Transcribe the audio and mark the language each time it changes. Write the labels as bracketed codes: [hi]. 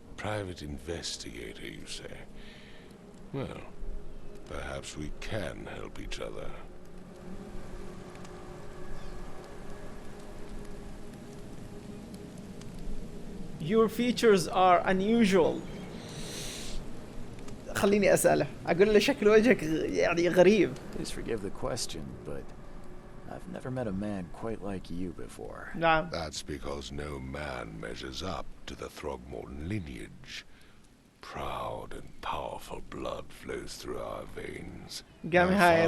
[en] Private investigator, you say? Well, perhaps we can help each other. Your features are unusual. [ar] خليني أسأله. أقول له شكل وجهك يعني غريب. [en] Please forgive the question, but I've never met a man quite like you before. [ar] نعم. [en] That's because no man measures up to the Throgmorton lineage. Proud and powerful blood flows through our veins. [ar] قام [en] My [ar] هاي